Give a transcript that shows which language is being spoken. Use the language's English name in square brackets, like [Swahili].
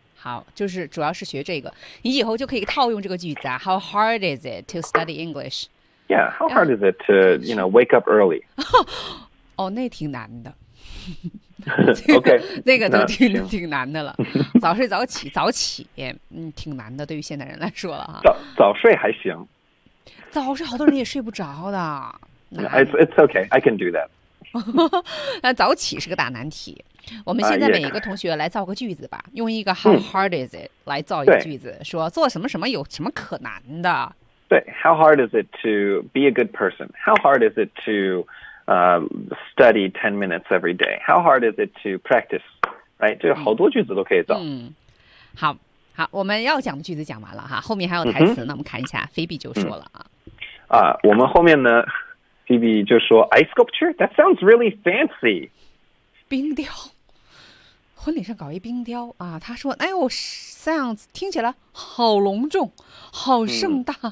[Chinese] 好，就是主要是学这个，你以后就可以套用这个句子啊。 [English] How hard is it to study English? Yeah, how hard is it to, you know, wake up early? [Chinese] 哦，那挺难的。 [English] OK， [Chinese] 那个都挺难的了。早睡早起，早起，挺难的，对于现代人来说了。早睡还行。早睡好多人也睡不着的。 [English] It's okay, I can do that. [Chinese] 那早起是个大难题。我们现在每一个同学来造个句子吧，用一个 [English] how hard is it [Chinese] 来造一个句子，说做什么什么有什么可难的。 [English] 对 ，how hard is it to be a good person? How hard is it to study 10 minutes every day? How hard is it to practice right? [Chinese] 这个好多句子都可以造。嗯，好，好，我们要讲的句子讲完了哈，后面还有台词，那我们看一下，菲比就说了啊。啊，我们后面呢，菲比就说 ， [English] ice sculpture that sounds really fancy， [Chinese] 冰雕，婚礼上搞一冰雕啊，他说，哎呦 ，sounds 听起来好隆重，好盛大，